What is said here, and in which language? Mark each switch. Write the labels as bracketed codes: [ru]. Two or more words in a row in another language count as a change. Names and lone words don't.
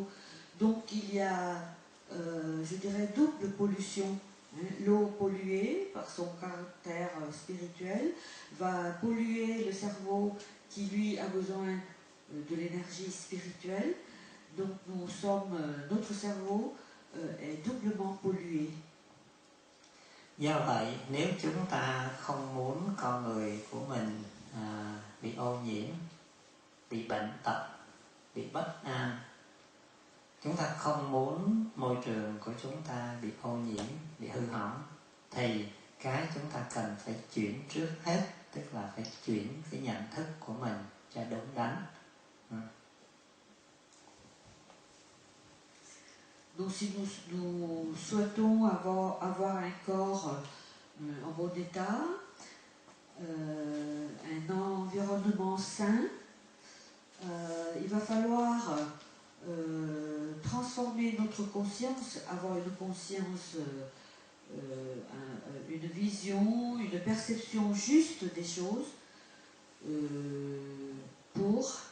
[fr] Donc il y a, je dirais, double pollution. L'eau polluée par son caractère spirituel va polluer le cerveau qui lui a besoin de l'énergie spirituelle. Donc notre cerveau est doublement pollué. [vi] Do vậy nếu chúng ta không muốn con người của mình bị ô nhiễm, bị bệnh tật, bị bất an, chúng ta không muốn môi trường của chúng ta bị ô nhiễm, bị hư hỏng, thì cái chúng ta cần phải chuyển trước hết, tức là phải chuyển cái nhận thức của mình cho đúng đắn. [fr] Donc si nous souhaitons avoir un corps en bon état, un environnement sain, il va falloir transformer notre conscience, avoir une conscience, une vision, une perception juste des choses pour